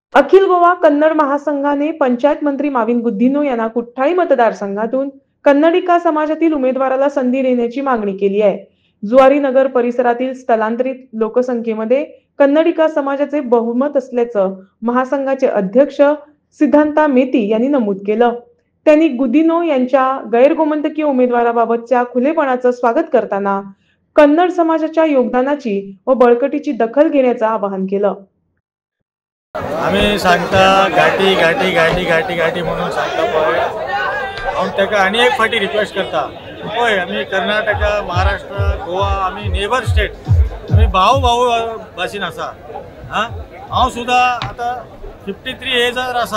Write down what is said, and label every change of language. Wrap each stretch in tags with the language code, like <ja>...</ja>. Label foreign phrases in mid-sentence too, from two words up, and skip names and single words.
<mr>अखिल गोवा कन्नड महासंघाने पंचायत मंत्री माविन गुद्दिनो यांना कुठ्ठाळी मतदारसंघातून कन्नडिका समाजातील उमेदवाराला संधी देण्याची मागणी केली आहे। जुवारी नगर परिसरातील स्थलांतरित लोकसंख्येमध्ये कन्नडिका समाजाचे बहुमत असल्याचं महासंघाचे अध्यक्ष सिद्धांता मेती यांनी नमूद केलं। त्यांनी गुद्दिनो यांच्या गैरगोमंतकीय उमेदवाराबाबतच्या खुलेपणाचं स्वागत करताना कन्नड समाजाच्या योगदानाची व बळकटीची दखल घेण्याचं आवाहन केलं।</mr> <kok>आम्ही सांगता घाटी घाटी घाटी घाटी घाटी म्हणून सांगता पळय हांव ताका आनी एक फाटी रिक्वेस्ट करता पळय आमी कर्नाटका महाराष्ट्र गोवा आमी</kok> <en>neighbour state</en> <kok>आमी भाऊ भाऊ भाशेन आसा। हांव सुद्दां आतां 53 एजार आसा।</kok>